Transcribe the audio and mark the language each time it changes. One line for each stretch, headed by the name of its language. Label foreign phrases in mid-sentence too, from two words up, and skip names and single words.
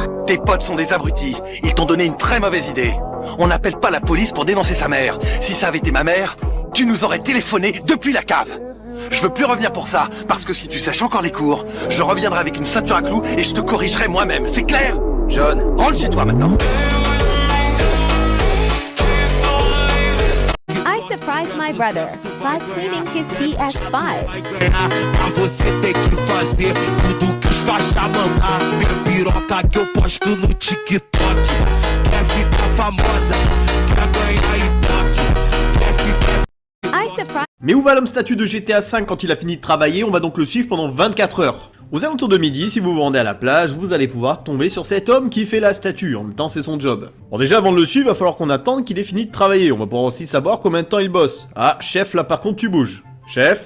French: Tes potes sont des abrutis. Ils t'ont donné une très mauvaise idée. On n'appelle pas la police pour dénoncer sa mère. Si ça avait été ma mère, tu nous aurais téléphoné depuis la cave. Je veux plus revenir pour ça, parce que si tu sèches encore les cours, je reviendrai avec une ceinture à clous et je te corrigerai moi-même. C'est clair? John, rentre chez toi maintenant.
English: I surprised my brother by cleaning his PS5.
Portuguese: Você tem que fazer tudo que os faixa mandar. Minha piroca que eu posto no TikTok. Quer ficar famosa, quer ganhar ibope. Quer ficar...
French: Mais où va l'homme statue de GTA V quand il a fini de travailler? On va donc le suivre pendant 24 heures. Aux alentours de midi, si vous vous rendez à la plage, vous allez pouvoir tomber sur cet homme qui fait la statue. En même temps, c'est son job. Bon, déjà, avant de le suivre, il va falloir qu'on attende qu'il ait fini de travailler. On va pouvoir aussi savoir combien de temps il bosse. Ah, chef, là par contre, tu bouges.